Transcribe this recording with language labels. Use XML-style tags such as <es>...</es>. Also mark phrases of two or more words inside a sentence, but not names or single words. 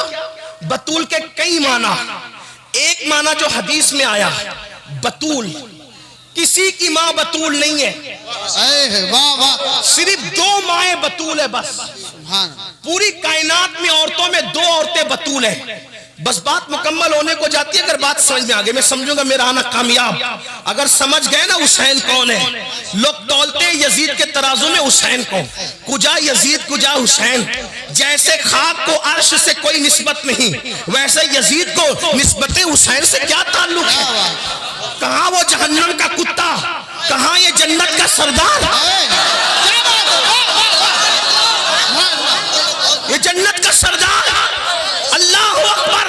<ur>بطول کے کئی معنی، ایک معنی جو حدیث میں آیا، بطول کسی کی ماں بطول نہیں ہے، صرف 2 مائیں بطول ہے بس۔ پوری کائنات میں عورتوں میں 2 عورتیں بطول ہیں، بس بات مکمل ہونے کو جاتی ہے اگر بات سمجھ میں آگے، میں سمجھوں گا میرا آنا کامیاب۔ اگر سمجھ گئے نا حسین کون ہے، لوگ تولتے ہیں یزید کے ترازو میں حسین کو،</ur> <fa>کجا یزید کجا حسین،</fa> <ur>جیسے خاک کو عرش سے کوئی نسبت نہیں ویسے یزید کو نسبت حسین سے کیا تعلق ہے؟ کہاں وہ جہنم کا کتا، کہاں یہ جنت کا سردار؟ یہ جنت کا سردار،</ur> <ar>اللہ اکبر۔</ar>